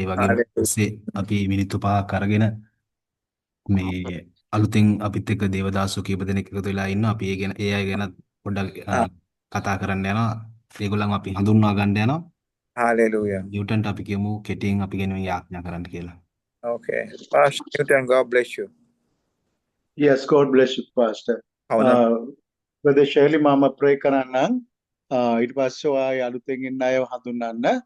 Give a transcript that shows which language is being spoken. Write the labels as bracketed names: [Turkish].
[Sinhala] ඒ වගේම පස්සේ අපි මිනිත්තු 5ක් අරගෙන මේ අලුතෙන් අපිත් එක්ක දේවදාසෝ කීප දෙනෙක් එකතු වෙලා ඉන්නවා. අපි ඒ අය ගැන පොඩ්ඩක් කතා කරන්න යනවා. ඒගොල්ලන් අපි හඳුන්වා ගන්න යනවා. [English] Hallelujah. [Sinhala] නිව්ටන්ට අපි කියමු කෙටියෙන් අපි ගැන යාඥා කරන්න කියලා. [English] Okay. Pastor Newton, God bless you. Yes, God bless you, Pastor. Brother Shirley, Mama pray කරන්නම්. [Sinhala] ඊට පස්සේ ආය අලුතෙන් ඉන්න අයව හඳුන්වන්න.